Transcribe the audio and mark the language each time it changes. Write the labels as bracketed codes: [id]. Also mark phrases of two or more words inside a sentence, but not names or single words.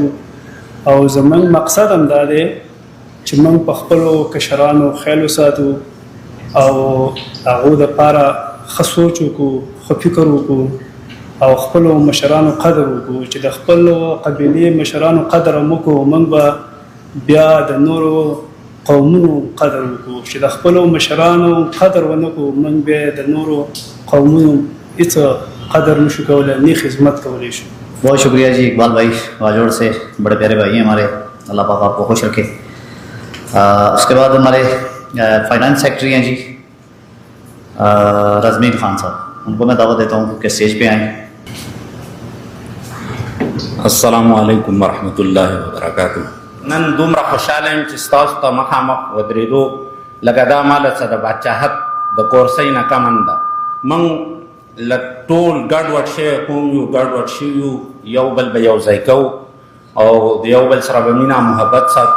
[ps] او زموږ مقصد هم دا دی چې موږ په خپلو کشرانو خیال وساتو او هغو دپاره ښه سوچ وکړو، ښه فکر وکړو او خپلو مشرانو قدر وکړو. چې د خپلو قبیلې مشرانو قدر هم وکړو، موږ به بیا د نورو قومونو قدر وکړو. چې د خپلو مشرانو قدر ونه کړو، موږ بیا د نورو قومونو هېڅ قدر نشو کولی، نه خدمت کولی شو. [ur] بہت شکریہ جی اقبال بھائی باجوڑ سے، بڑے پیارے بھائی ہیں ہمارے، اللہ پاک آپ کو خوش رکھے. اس کے بعد ہمارے فائنانس سیکرٹری ہیں جی رزمین خان صاحب، ان کو میں دعوت دیتا ہوں کہ اسٹیج پہ آئیں. [ar] السلام علیکم ورحمۃ اللہ وبرکاتہ. [ps] نن دومره خوشاله یم چې ستاسو ته مخامخ ودرېدو لکه دا ماله څه د بادشاهت د کورسۍ نه کم نه ده. موږ ټول ګډوډ شوي قوم یو، ګډوډ شوي یو، یو بل به یو ځای کوو او د یو بل سره به مینه محبت ساتو.